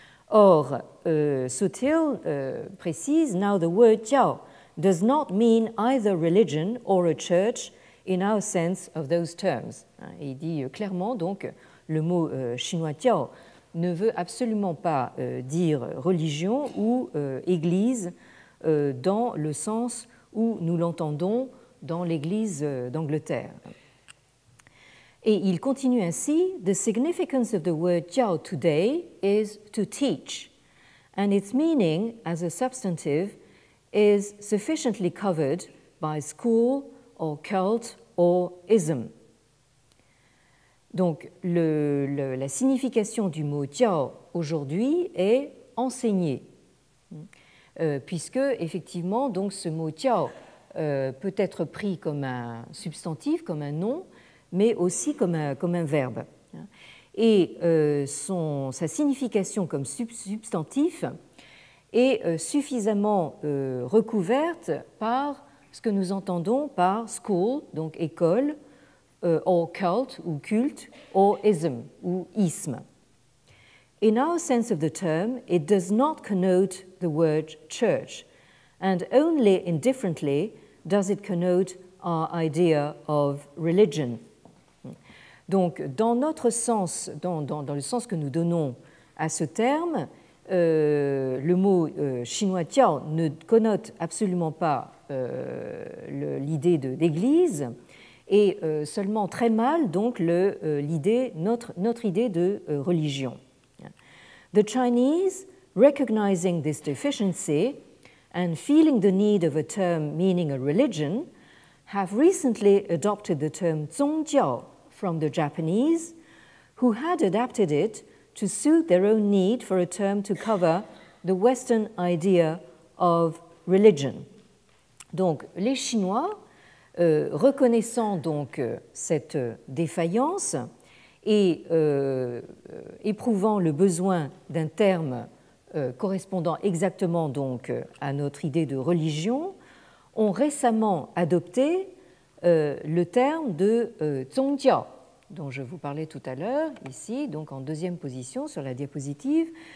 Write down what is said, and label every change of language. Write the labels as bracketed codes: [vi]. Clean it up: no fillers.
[fr] Or, Sutil précise, [en] now the word Jiao does not mean either religion or a church in our sense of those terms. [fr] Et il dit clairement donc le mot chinois Jiao ne veut absolument pas dire religion ou église dans le sens où nous l'entendons dans l'Église d'Angleterre. Et il continue ainsi, [en] the significance of the word Jiao today is to teach, and its meaning as a substantive is sufficiently covered by school or cult or ism. [fr] Donc la signification du mot Jiao aujourd'hui est enseigner, puisque effectivement donc ce mot Jiao peut être pris comme un substantif, comme un nom, mais aussi comme un verbe. Et sa signification comme substantif est suffisamment recouverte par ce que nous entendons par school, donc école, or cult ou culte, or ism ou isme. [en] In our sense of the term, it does not connote the word church, and only indifferently does it connote our idea of religion. [fr] Donc, dans notre sens, dans le sens que nous donnons à ce terme, le mot chinois Jiao ne connote absolument pas l'idée d'église, et seulement très mal donc notre idée de religion. [en] The Chinese, recognizing this deficiency and feeling the need of a term meaning a religion, have recently adopted the term Zongjiao from the Japanese, who had adapted it to suit their own need for a term to cover the Western idea of religion. [fr] Donc, les Chinois, reconnaissant donc cette défaillance et éprouvant le besoin d'un terme correspondant exactement donc à notre idée de religion, ont récemment adopté le terme de Zongjiao, dont je vous parlais tout à l'heure, ici, donc en 2e position sur la diapositive.